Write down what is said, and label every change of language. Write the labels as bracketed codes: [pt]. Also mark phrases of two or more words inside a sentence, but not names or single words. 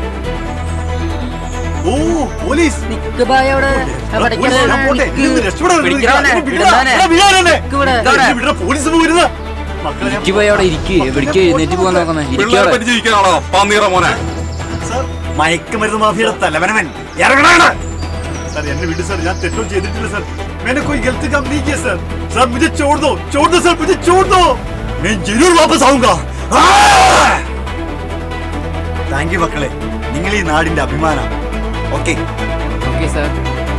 [ml] ഓ പോലീസ് നിക്ക് ബായ് അവിടെ. പോലീസ്, ഞാൻ പോട്ടെ. ഇന്ന് രക്ഷപ്പെടാൻ പിടിക്കണവനെ, വിടടാ. വിടടാനെ. എടാ, വിടാനെ. നിക്ക് ഇവിടെ. എടാ, വിടടാ, പോലീസ് പോരുന്ന മക്കളെ ഞാൻ- ഇരിക്ക് പോയി അവിടെ ഇരിക്ക്. എവിടേക്ക് എഴുന്നേറ്റ് പോകാൻ നോക്കുന്നേ? പിള്ളേരെ പറ്റി ജീവിക്കാനാണോ പാന്നീറ മോനെ? സർ, മയക്കുമരുന്ന് മാഫിയുടെ തലവനവൻ ഇറങ്ങണാണ്. സർ എന്നെ വിട് സർ ഞാൻ തെറ്റൊന്നും ചെയ്തിട്ടില്ല സർ. [hi] मैंने कोई गलती काम नहीं किया सर. सर मुझे छोड़ दो सर, मुझे छोड़ दो. मैं जरूर वापस आऊंगा. [en] thank you [ml] മക്കളെ, നിങ്ങൾ ഈ നാടിന്റെ അഭിമാനം. ഓക്കെ ഓക്കെ സാർ.